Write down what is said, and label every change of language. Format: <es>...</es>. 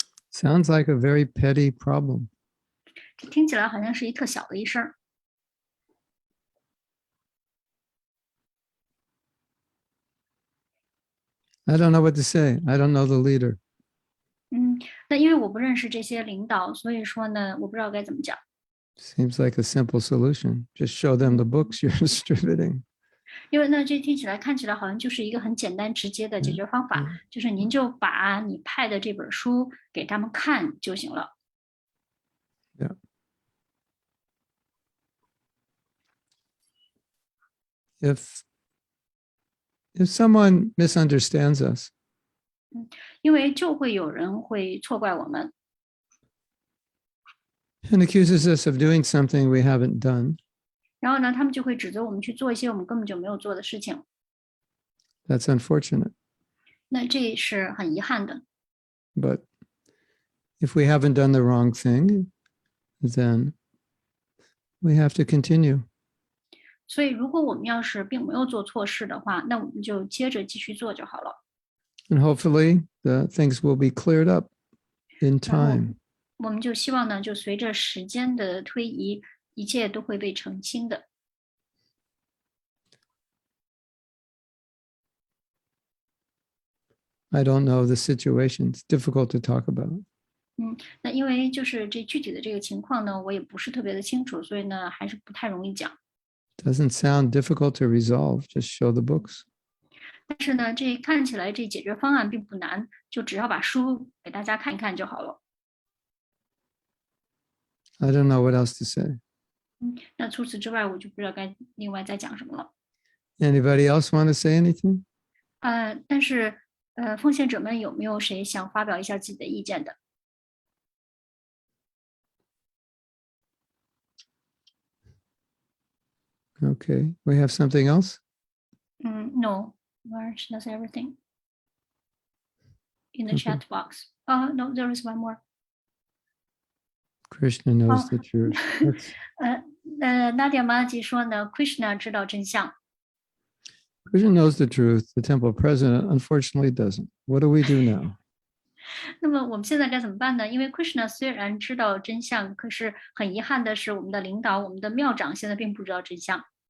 <en>Sounds like a very petty problem.</en> <zh>听起来好像是一特小的一事儿。</zh> <en>I don't know what to say. I don't know the leader.</en> <zh>那因为我不认识这些领导，所以说呢，我不知道该怎么讲。</zh> <en>Seems like a simple solution. Just show them the books you're distributing.</en> <zh>因为呢，这看起来好像就是一个很简单直接的解决方法，就是您就把你派的这本书给他们看就行了。</zh> <en>Yeah. If someone misunderstands us,</en> <zh>因为就会有人会错怪我们，</zh> <en>and accuses us of doing something we haven't done,</en> <zh>然后呢，他们就会指责我们去做一些我们根本就没有做的事情，</zh> <en>that's unfortunate.</en> <zh>那这是很遗憾的。</zh> <en>But if we haven't done the wrong thing, then we have to continue.</en> <zh>所以，如果我们要是并没有做错事的话，那我们就接着继续做就好了。</zh> <en>And hopefully the things will be cleared up in time.</en> <zh>我们就希望呢，就随着时间的推移，一切都会被澄清的。</zh> <en>I don't know the situation. It's difficult to talk about.</en> <zh>那因为就是这具体的这个情况呢，我也不是特别的清楚，所以呢，还是不太容易讲。</zh> <en>Doesn't sound difficult to resolve. Just show the books.</en> <zh>但是呢，这看起来这解决方案并不难，就只要把书给大家看一看就好了。</zh> <en>I don't know what else to say.</en> <zh>那除此之外，我就不知道该另外再讲什么了。</zh> <en>Anybody else want to say anything?</en> <zh>但是奉献者们有没有谁想发表一下自己的意见的？</zh> <en>Okay. We have something else? No, March does everything in the chat box. No, there is one more. Krishna knows the truth.</en> <zh>Nadia Maji 说呢 ，Krishna 知道真相。</zh> <en>Krishna knows the truth. The temple president unfortunately doesn't. What do we do now?</en> <zh>那么我们现在该怎么办呢？因为 Krishna 虽然知道真相，可是很遗憾的是，我们的领导，我们的庙长现在并不知道真相。</zh>